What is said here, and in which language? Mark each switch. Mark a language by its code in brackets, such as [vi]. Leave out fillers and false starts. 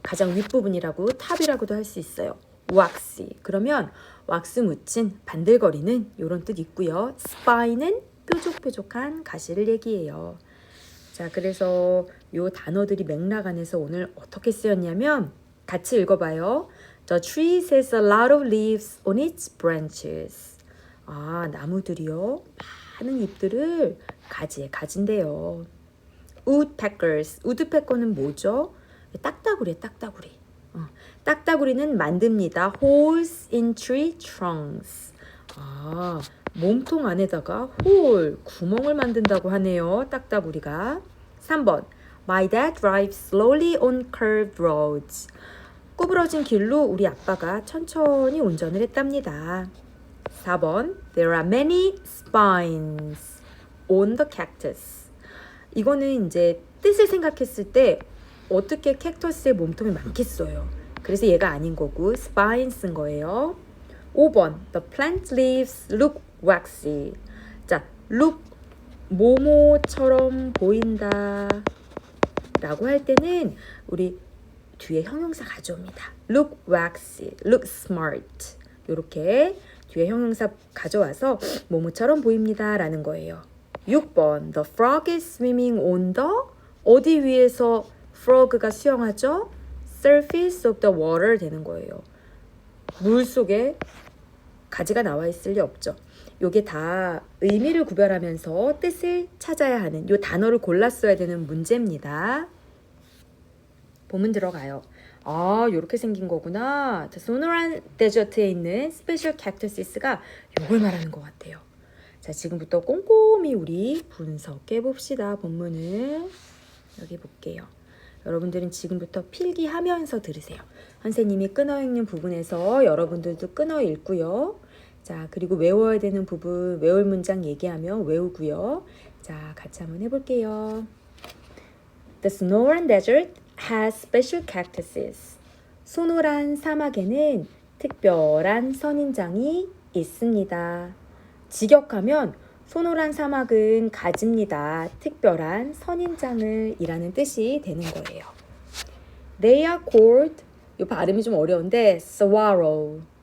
[ko] 가장 윗부분이라고, 탑이라고도 할 수 있어요. waxy, 그러면 왁스 묻힌, 반들거리는 이런 뜻 있고요. spine은 뾰족뾰족한 가시를 얘기해요. 자, 그래서 요 단어들이 맥락 안에서 오늘 어떻게 쓰였냐면 같이 읽어봐요. [en] The tree has a lot of leaves on its branches. [ko] 아, 나무들이요. 많은 잎들을 가지에 가진대요. Woodpeckers. 우드패커는 뭐죠? 딱따구리에 딱따구리. 딱따구리는 만듭니다. [en] Holes in tree trunks. [ko] 아, 몸통 안에다가 홀, 구멍을 만든다고 하네요. 딱따구리가. 3번. [en] My dad drives slowly on curved roads. [ko] 구부러진 길로 우리 아빠가 천천히 운전을 했답니다. 4번. [en] There are many spines on the cactus. [ko] 이거는 이제 뜻을 생각했을 때 어떻게 캡터스의 몸통이 많겠어요. 그래서 얘가 아닌 거고 spine 쓴 거예요. [en] 5번 The plant leaves look waxy. [ko] 자, look 모모처럼 보인다 라고 할 때는 우리 뒤에 형용사 가져옵니다. [en] look waxy, look smart. [ko] 요렇게 뒤에 형용사 가져와서 모모처럼 보입니다 라는 거예요. [en] 6번 The frog is swimming on the [ko] 어디 위에서 frog가 수영하죠? [en] surface of the water [ko] 되는 거예요. 물 속에 가지가 나와 있을 리 없죠. 요게 다 의미를 구별하면서 뜻을 찾아야 하는 요 단어를 골랐어야 되는 문제입니다. 본문 들어가요. 아, 요렇게 생긴 거구나. 자, 소노란 데저트에 있는 스페셜 캡터시스가 요걸 말하는 것 같아요. 자, 지금부터 꼼꼼히 우리 분석해 봅시다. 본문을 여기 볼게요. 여러분들은 지금부터 필기하면서 들으세요. 선생님이 끊어 읽는 부분에서 여러분들도 끊어 읽고요. 자, 그리고 외워야 되는 부분, 외울 문장 얘기하며 외우고요. 자, 같이 한번 해볼게요. [en] The Sonoran Desert has special cactuses. [ko] 소노란 사막에는 특별한 선인장이 있습니다. 직역하면 소노란 사막은 가집니다. 특별한 선인장을 이라는 뜻이 되는 거예요. [en] They are called, [ko] 이 발음이 좀 어려운데 saguaro.